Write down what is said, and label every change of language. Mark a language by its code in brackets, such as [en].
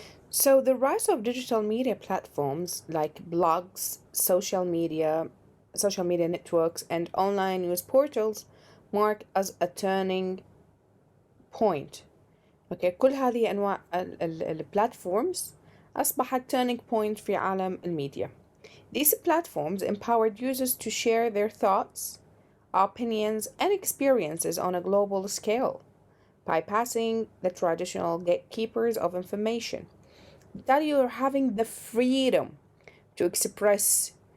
[en] So the rise of digital media platforms like blogs, social media networks, and online news portals mark as a turning point. [ar] كل هذه أنواع البلاتفورمز أصبحت turning point في عالم الميديا. [en] These platforms empowered users to share their thoughts, opinions, and experiences on a global scale, bypassing the traditional gatekeepers of information. That you're having the freedom to express